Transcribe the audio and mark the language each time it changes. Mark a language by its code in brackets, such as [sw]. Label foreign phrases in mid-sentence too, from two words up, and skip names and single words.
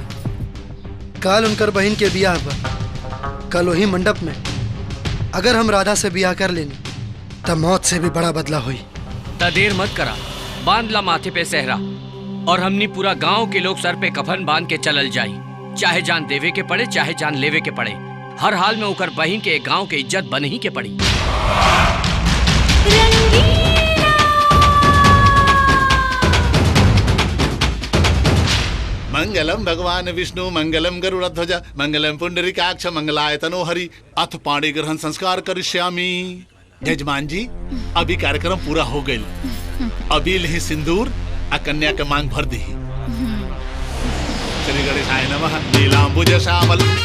[bho] कल उनकर बहन के बियाह बा, कल वही मंडप में अगर हम राधा से बियाह कर लेनी तब मौत से भी बड़ा बदला हुई। ता देर मत करा, बांध ला माथे पे सहरा और हमनी पूरा गांव के लोग सर पे कफन बांध के चलल जाई। चाहे जान देवे के पड़े, चाहे जान लेवे के पड़े, हर हाल में ओकर बहन के गांव के इज्जत बन ही के पड़ी। [sa] मंगलम भगवान विष्णु, मंगलम गरुड़ध्वज, मंगलम पुंडरीकाक्ष, मंगलाय तनोहरि, अथ पाणी ग्रहण संस्कार करिष्यामि। [bho] जजमान जी, अभी कार्यक्रम पूरा हो गई, अभी लही सिंदूर आ कन्या के मांग भर दी। [sa] श्री गणेशाय नमः। नीलांबुज श्यामल।